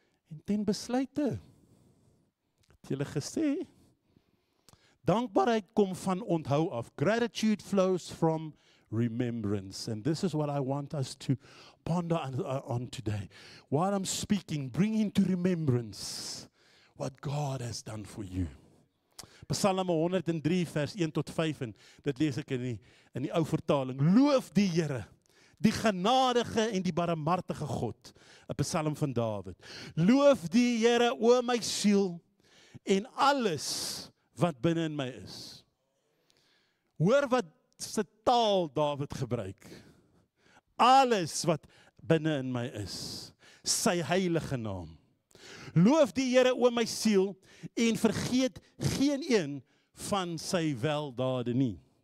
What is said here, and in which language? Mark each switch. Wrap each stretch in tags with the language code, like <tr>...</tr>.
<af>En ten besluite, het julle gesê, dankbaarheid kom van onthou af.</af> <en>Gratitude flows from remembrance. And this is what I want us to ponder on today. While I'm speaking, bring into remembrance what God has done for you.</en> <af>Psalm 103 vers 1 tot 5 en dit lees ek in die ou vertaling. Loof die Here, die genadige en die barmhartige God. 'n Psalm van Dawid. Loof die Here, o my siel, en alles wat binne in my is. Hoor wat se taal Dawid gebruik. Alles wat binne in my is, sy heilige naam. Loof die Here, o my siel, en vergeet geen een van sy weldade nie.</af>